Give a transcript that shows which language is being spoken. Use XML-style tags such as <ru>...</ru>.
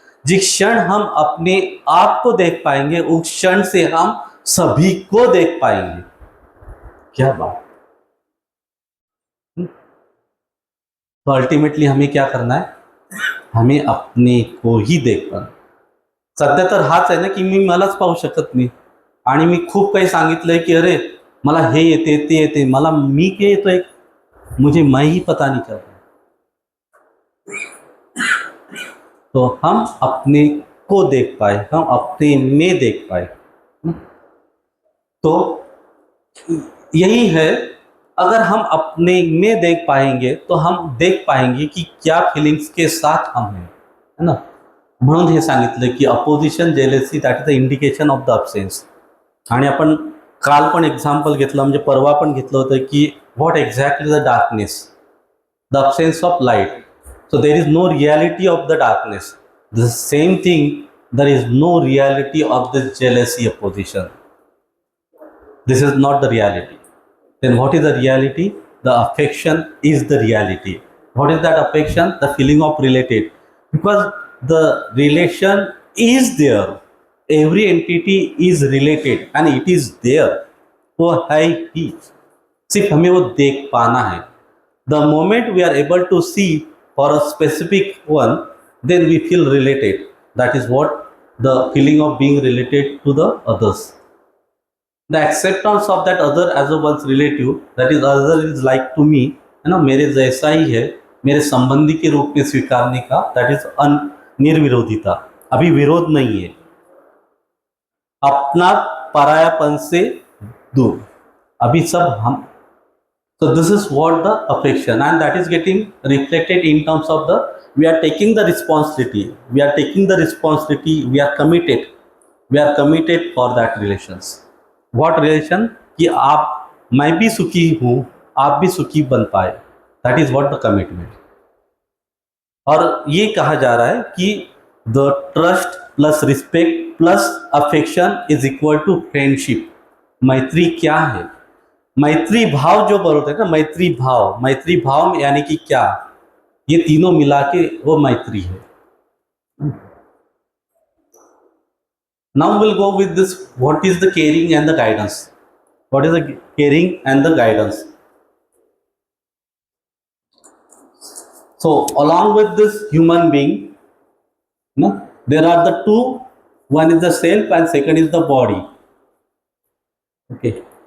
<hi>जिस क्षण हम अपने आप को देख पाएंगे, उस क्षण से हम सभी को देख पाएंगे। क्या बात। तो अल्टीमेटली हमें क्या करना है, हमें अपने को ही देख पाना।</hi> <mr>सध्या तर हाच आहे ना की मी मलाच पाहू शकत नाही, आणि मी खूप काही सांगितलंय की अरे मला हे येते ते येते, मला मी के येतोय,</mr> <hi>मुझे मैं ही पता नहीं चल रहा। तो हम अपने को देख पाए, हम अपने में देख पाए, तो यही है। अगर हम अपने में देख पाएंगे तो हम देख पाएंगे कि क्या फिलिंग्स के साथ हम हैं, है ना।</hi> <mr>म्हणून हे सांगितलं की opposition jealousy</mr> <en>That is the indication of the absence.</en> <mr>आणि आपण काल पण एक्झाम्पल घेतलं, म्हणजे परवा पण घेतलं होतं की</mr> <en>What exactly the darkness, the absence of light. So there is no reality of the darkness. The same thing, there is no reality of the jealousy opposition. This is not the reality. Then what is the reality? The affection is the reality. What is that affection? The feeling of related. Because the relation is there. Every entity is related and it is there.</en> <hi>वो है ही, सिर्फ हमें वो देख पाना है।</hi> <en>The moment we are able to see for a specific one, then we feel related. That is what the feeling of being related to the others. The acceptance of that other as a one's relative, that is other is like to me,</en> <hi>है ना, मेरे जैसा ही है, मेरे संबंधी के रूप में स्वीकारने का,</hi> <en>that is निर्विरोधिता.</en> <hi>अभी विरोध नहीं है, अपना परायापन से दूर, अभी सब हम.</hi> <en>So this is what the affection, and that is getting reflected in terms of the, we are taking the responsibility, we are committed for that relations. What relation?</en> <hi>कि आप, मैं भी सुखी हूँ, आप भी सुखी बन पाए,</hi> <en>that is what the commitment.</en> <hi>और ये कहा जा रहा है कि</hi> <en>the trust plus respect plus affection is equal to friendship.</en> <hi>मैत्री क्या है? मैत्री भाव जो बोलते हैं ना, मैत्री भाव यानी कि क्या, ये तीनों मिला के वो मैत्री है.</hi> <en>Now we'll go with this, what is the caring and the guidance. What is the caring and the guidance? So along with this human being, no, there are the two, one is the self and second is the body. Okay.</en>